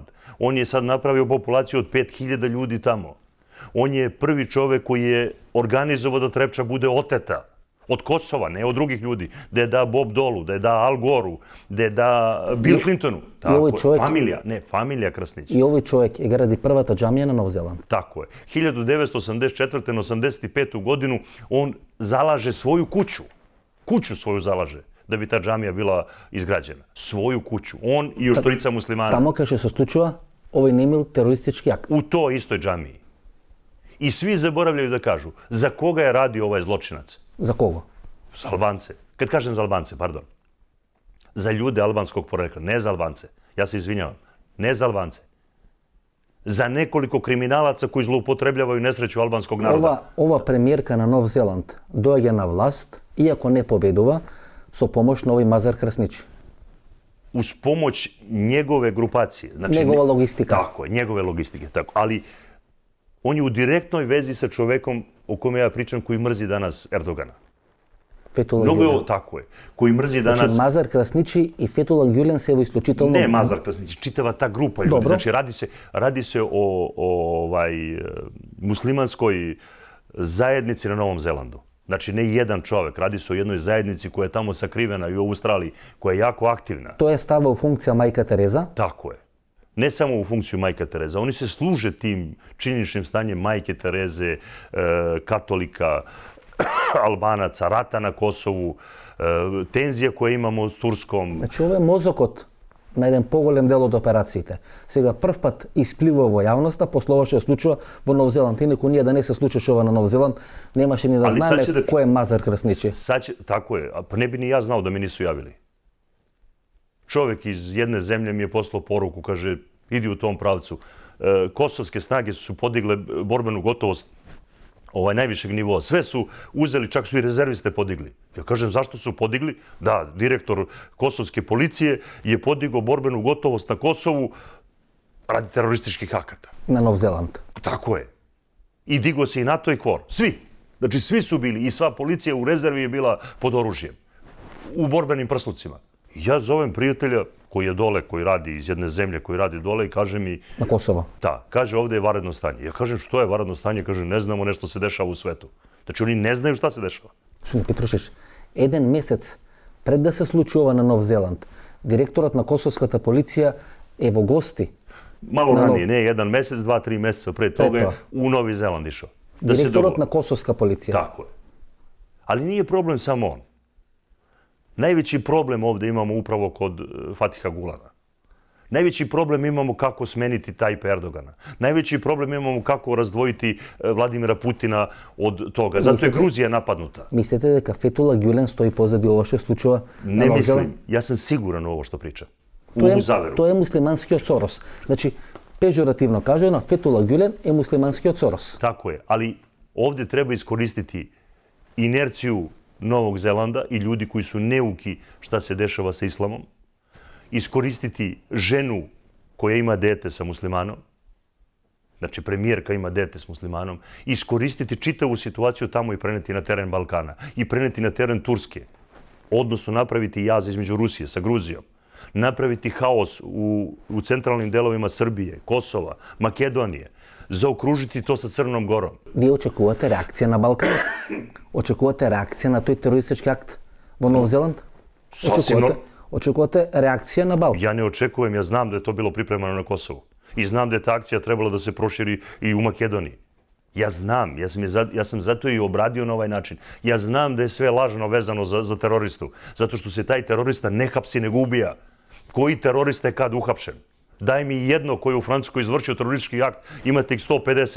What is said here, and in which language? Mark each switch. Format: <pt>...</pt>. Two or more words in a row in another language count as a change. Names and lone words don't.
<sr>On je sad napravio populaciju od 5000 ljudi tamo. On je prvi čovjek koji je organizovao da Trepča bude oteta. Od Kosova, ne od drugih ljudi. Da je da Bob Dolu, da je da Al Goru, da je da Bill Clintonu. ovaj čovjek- Familija Krasnić.</sr> <mk>И овој човек ја гради првата џамија на Нов Зеланд.</mk> <sr>Tako je. 1984. na 85. godinu on zalaže svoju kuću. Kuću svoju zalaže da bi ta džamija bila izgrađena. Svoju kuću. On i još trojica muslimana.</sr> <mk>Тамо кај што се случува овој немил терористички акт.</mk> <sr>U toj istoj džamiji. I svi zaboravljaju da kažu za koga je radio ovaj zločinac.</sr> <mk>За кого?</mk> <sr>Za Albance. Kad kažem za Albance, pardon. Za ljude albanskog porekla, ne za Albance. Ja se izvinjavam. Ne za Albance. Za nekoliko kriminalaca koji zloupotrebljavaju nesreću albanskog naroda.</sr> <mk>Ова премиерка на Нов Зеланд доаѓа на власт, иако не победува, со помош на овој Мазар Красничи.</mk> <sr>Uz pomoć njegove grupacije. Znači, Njegova logistika. Tako je, njegove logistike. Tako. Ali on je u direktnoj vezi sa čovekom o kome ja pričam koji mrzi danas Erdogana.</sr> <mk>Фетула</mk> <sr>Mnogo je</sr> <mk>Ѓулен.</mk> <sr>tako je. Koji mrzi danas...</sr> <mk>Значи Мазар Красничи и Фетула Ѓулен се во исклучително...</mk> <sr>Ne Mazar Krasnić, čitava ta grupa ljudi. Dobro. Znači radi se o muslimanskoj zajednici na Novom Zelandu. Znači ne jedan čovek, radi se o jednoj zajednici koja je tamo sakrivena i u Australiji, koja je jako aktivna.</sr> <mk>Тоа е</mk> <sr>става у функција мајка Тереза. Tako je. Ne samo u funkciju Majka Tereza, oni se služe tim činjeničnim stanjem Majke Tereze, katolika, Albanaca, rata na Kosovu, tenzija koje imamo s Turskom.</sr> <mk>Значи ова е мозокот на еден поголем дел од операциите. Сега прв пат исплива во јавноста, после ова што се случува во Нов Зеланд. Инаку ние да не се случеше ова на Нов Зеланд, немаше ни да знаеме кој е Мазар Крсничи.</mk> <sr>Тако е, а не би ни ја знал да ми нису јавили. Човек из едне земље ми е послao поруку, каже, иди у том правцу. Косовske snage su podigle borbenu gotovost najvišeg nivoa. Sve su uzeli, čak su i rezerviste podigli. Ja kažem, zašto su podigli? Da, direktor kosovske policije je podigao borbenu gotovost na Kosovu radi terorističkih akata. Na Nov Zeland. Tako je. I digo se i NATO i KFOR. Svi. Znači, svi su bili i sva policija u rezervi je bila pod oružjem. U borbenim prslucima. Ja zovem prijatelja koji je dole, koji radi iz jedne zemlje, koji radi dole i kaže mi... Na Kosovo. Da, kaže ovdje je vanredno stanje. Ja kažem što je vanredno stanje? Kaže ne znamo nešto se dešava u svetu. Znači oni ne znaju šta se dešava.</sr> <mk>Господин Петрушич, еден месец пред да се случи ова на Нов Зеланд, директорот на косовската полиција е во гости.</mk> <sr>Malo ranije, ne, jedan mesec, 2-3 meseca pre toga je u Novi Zeland išao.</sr> <mk>Директорот на косовска полиција.</mk> <sr>Tako je. Ali nije problem samo on. Najveći problem ovdje imamo upravo kod Fatiha Gulana. Najveći problem imamo kako smeniti Tajpa Erdogana. Najveći problem imamo kako razdvojiti Vladimira Putina od toga. Zato je Gruzija napadnuta.</sr> <mk>Mislite дека Фетула Гюлен стои позади ова што случува на</mk> <sr>Ne</sr> <mk>Нов Зеланд?</mk> <sr>mislim, ja sam siguran u ovo što pričam. U ovu zaveru.</sr> <mk>Тоа е муслиманскиот Сорос. Значи, пежоративно кажано, Фетула Гюлен е муслиманскиот Сорос.</mk> <sr>Tako je, ali ovdje treba iskoristiti inerciju Novog Zelanda i ljudi koji su neuki šta se dešava sa islamom, iskoristiti ženu koja ima dete sa muslimanom, znači premijerka ima dete s muslimanom, iskoristiti čitavu situaciju tamo i preneti na teren Balkana i preneti na teren Turske, odnosno napraviti jaz između Rusije sa Gruzijom, napraviti haos u centralnim delovima Srbije, Kosova, Makedonije, zaokružiti to sa Crnom Gorom.</sr> <mk>Вие очекувате реакција на Балкан? Очекувате реакција на тој терористички акт во Нов Зеланд? Очекувате реакција на Балкан?</mk> <sr>Ja ne očekujem, ja znam da je to bilo pripremano na Kosovu. I znam da je ta akcija trebala da se proširi i u Makedoniji. Ja znam, ja sam zato i obradio na ovaj način. Ja znam da je sve lažno vezano za teroristu. Zato što se taj terorista ne hapsi, nego ubija. Koji terorista je kad uhapšen? Daj mi jedno koji je u Francuskoj izvršio teroristički akt, imate ih 150.</sr>